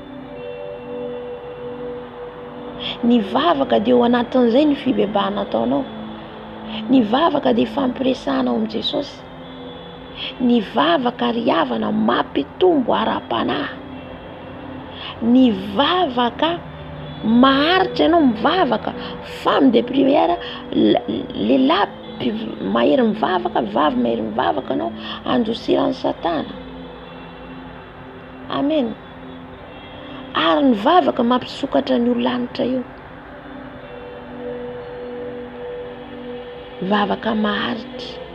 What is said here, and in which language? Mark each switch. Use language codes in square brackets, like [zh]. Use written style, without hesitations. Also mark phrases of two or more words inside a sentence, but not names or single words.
[mg] Ny vavaka dia eo anatin'izay ny fibebahana ataonao. Ny vavaka dia fampiresahanao amin'i Jesosy. Ny vavaka riavana mampitombo ara-panahy. Ny vavaka maharitra ianao mivavaka. [fr] Femme de prière, [mg] lehilahy mahery mivavaka, vavy mahery mivavaka anao androsiran'ny Satana. Amen. Ary ny vavaka mampisokatra ny olo-lanitra io. Vavaka maharitra.